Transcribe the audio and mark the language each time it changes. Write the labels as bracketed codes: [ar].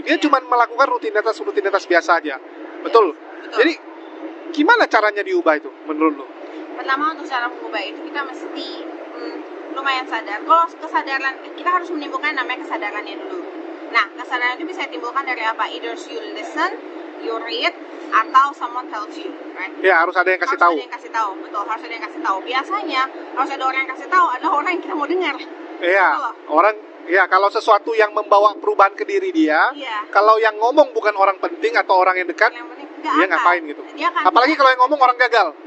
[id] Dia cuma melakukan rutinitas biasa aja. Betul. Jadi gimana caranya diubah itu menurut lo? Pertama untuk cara mengubah itu kita mesti lumayan sadar. Kalau kesadaran kita harus menimbulkan namanya kesadarannya dulu. Nah, kesadaran itu bisa ditimbulkan dari apa? [en] Either you listen, you read, atau someone tells you, right? [id] Ya, harus ada yang kasih tahu. Harus ada yang kasih tahu, betul. Harus ada yang kasih tahu. Biasanya harus ada orang yang kasih tahu adalah orang yang kita mau dengar. Iya, orang. Ya, kalau sesuatu yang membawa perubahan ke diri dia, kalau yang ngomong bukan orang penting atau orang yang dekat, dia ngapain gitu. Apalagi kalau yang ngomong orang gagal.